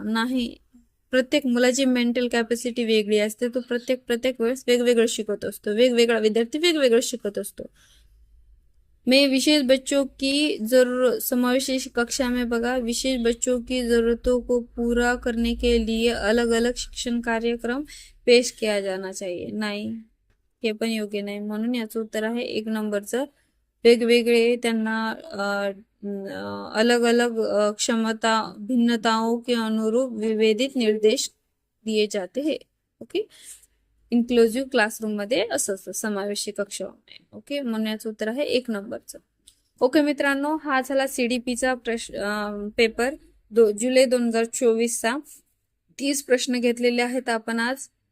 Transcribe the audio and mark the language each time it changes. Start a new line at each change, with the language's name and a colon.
Marathi: नाही, प्रत्येक मुलाची मेंटल कॅपॅसिटी वेगळी असते, तो प्रत्येक वेळेस वेगवेगळं शिकत असतो, वेगवेगळा विद्यार्थी वेगवेगळं शिकत असतो.
Hindi: में विशेष बच्चों की जरूरत, समावेशी कक्षा में बघा, विशेष बच्चों की जरूरतों को पूरा करने के लिए अलग अलग शिक्षण कार्यक्रम पेश किया जाना चाहिए.
Marathi: नाही, हे पण योग्य नाही, म्हणून याचं उत्तर आहे एक नंबरचं. वेगवेगळे त्यांना
Hindi: अलग अलग क्षमता भिन्नताओं के अनुरूप विभेदित निर्देश दिए जाते हैं.
Marathi: ओके, इन्क्लुझिव्ह क्लासरूम मध्ये असं असतं, समावेशी कक्षा. ओके, म्हणून याचं उत्तर आहे एक नंबरचं. ओके मित्रांनो, हा झाला सीडीपीचा पेपर जुलै 2024चा. 30 प्रश्न घेतलेले आहेत आपण आज.